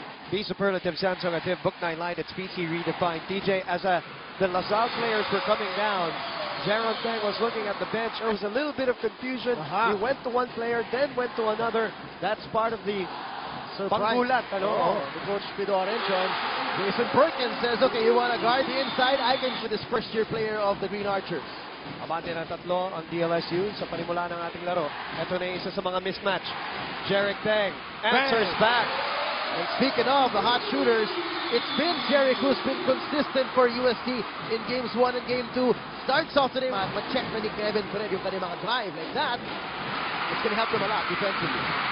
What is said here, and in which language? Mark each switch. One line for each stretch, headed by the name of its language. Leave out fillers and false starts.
English: Be superlative, Samsung Book 9 line, it's PT redefined. TJ, as the LaSalle players were coming down, Jaron Tang was looking at the bench. There was a little bit of confusion. He went to one player, then went to another. That's part of the panggulat. The coach Pido Arencio. And Jason Perkins says, okay, you want to guard the inside? I can for this first-year player of the Green Archers.
Filipino: Abante ng tatlo ang DLSU sa panimula ng ating laro. Ito na isa sa mga mismatch.
English: Jarek Tang answers back. And speaking of the hot shooters, it's been Jarek who's been consistent for USD in games 1 and game 2. Starts off today,
Filipino: ma-check na ni Kevin Fred yung kanyang mga drive
English: like that. It's going to help them a lot defensively.